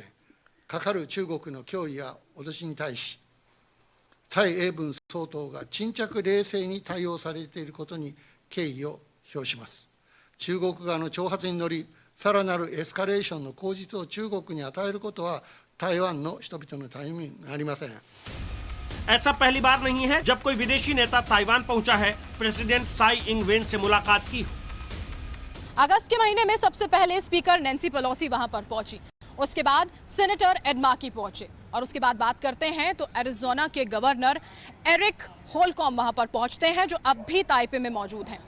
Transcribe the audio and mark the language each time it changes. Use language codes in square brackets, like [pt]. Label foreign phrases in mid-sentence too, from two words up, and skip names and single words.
[ja] かかる中国の脅威や脅しに対し、蔡英文総統が沈着冷静に対応されていることに敬意を表します。中国側の挑発に乗り、さらなるエスカレーションの口実を中国に与えることは台湾の人々のためになりません。 [hi] ऐसा पहली बार नहीं है जब कोई विदेशी नेता ताइवान पहुंचा है, प्रेसिडेंट साई इंग वेन से मुलाकात की। अगस्त के महीने में सबसे पहले स्पीकर नैन्सी पेलोसी वहां पर पहुंची, उसके बाद सेनेटर एड मार्की पहुंचे और उसके बाद बात करते हैं तो एरिज़ोना के गवर्नर एरिक होलकॉम वहां पर पहुंचते हैं जो अब भी ताइपे में मौजूद हैं।